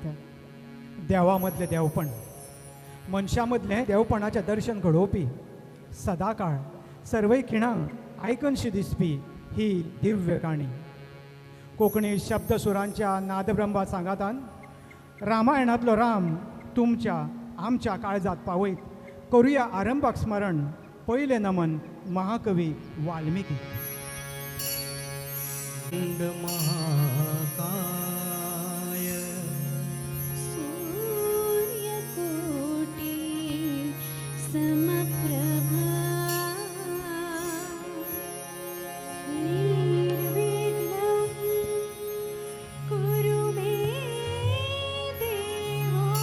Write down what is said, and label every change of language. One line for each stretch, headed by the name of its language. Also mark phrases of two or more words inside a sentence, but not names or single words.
Konkani: देवा मदलें देवपण, मनशा मदलें देवपणाचें दर्शन घडोवपी, सदाकाळ सर्वय खिणां आयकनशी दिसपी ही दिव्य काणी. कोंकणी शब्दसुरांच्या नादब्रह्मा सांगातान रामायणांतलो राम तुमच्या आमच्या काळजात पावयत. करुया आरंभाक स्मरण पयलें नमन महाकवी वाल्मिकी.
Sanskrit: महाकाय सूर्यकोटि समप्रभा निर्विघ्नं कुरु मे देव.